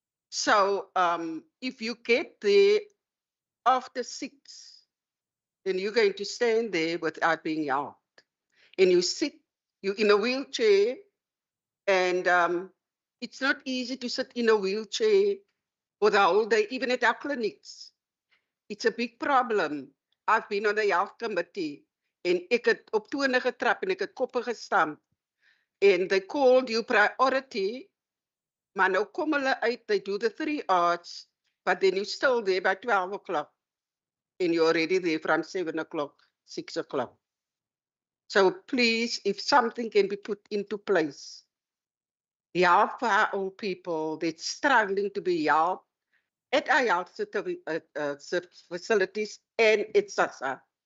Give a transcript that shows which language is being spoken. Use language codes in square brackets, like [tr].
[en] So if you get there after 6, then you're going to stand there without being helped. And you sit, you're in a wheelchair, and it's not easy to sit in a wheelchair for the whole day, even at our clinics. It's a big problem. I've been on the health committee [af] en ek het op tone getrap en ek het koppe gestamp. [en] And they called you priority, [af] maar nou kom hulle uit, [en] they do the 3 hours, but then you're still there by 12 o'clock. And you're already there from 7 o'clock, 6 o'clock. So please, if something can be put into place, help our old people that's struggling to be helped at our health facilities and at SASSA.